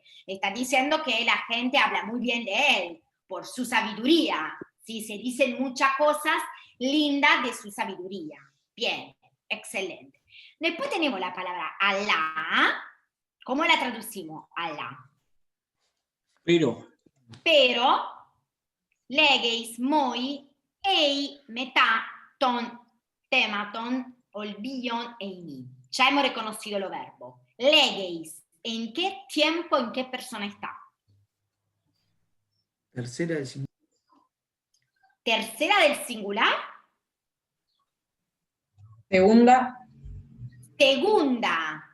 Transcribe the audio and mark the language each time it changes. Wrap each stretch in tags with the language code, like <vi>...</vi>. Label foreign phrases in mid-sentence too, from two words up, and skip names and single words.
<es>Le está diciendo que la gente habla muy bien de él por su sabiduría, ¿sí? Se dicen muchas cosas lindas de su sabiduría. Bien, excelente. Después tenemos la palabra Alá. ¿Cómo la traducimos? Alá. Pero,</es> <el>λέγεις μοι, εἰ, μετὰ, τῶν, χρημάτων, ὄλβιον, εἰμί.</el> <es>Ya hemos reconocido los verbos. Legeis, ¿en qué tiempo, en qué persona está? Tercera del singular. ¿Tercera del singular? Segunda. Segunda.</es>